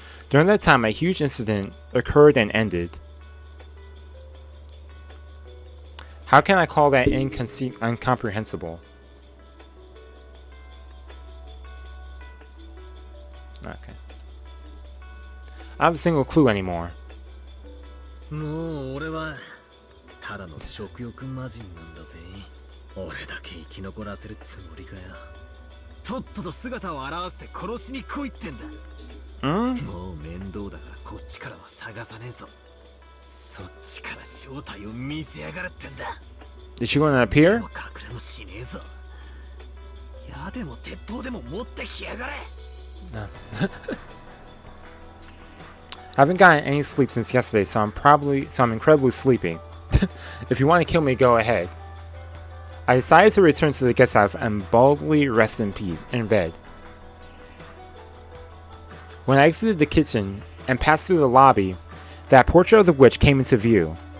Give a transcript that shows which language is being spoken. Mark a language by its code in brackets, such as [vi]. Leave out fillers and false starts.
[en] During that time, a huge incident occurred and ended. How can I call that incomprehensible? Okay. I don't have a single clue anymore. [ja] もう俺はただの食欲魔人なんだぜ。俺だけ生き残らせるつもりかよ。とっとと姿を現して殺しに来いってんだ。もう面倒だからこっちからは探さねえぞ。そっちから正体を見せやがるってんだ。 [en] Is she gonna appear? [ja] 隠れもしねえぞ。矢でも鉄砲でも持ってきやがれ。 [en] I haven't gotten any sleep since yesterday, so I'm incredibly sleepy. If you want to kill me, go ahead. I decided to return to the guest house and boldly rest in peace in bed. When I exited the kitchen and passed through the lobby, that portrait of the witch came into view.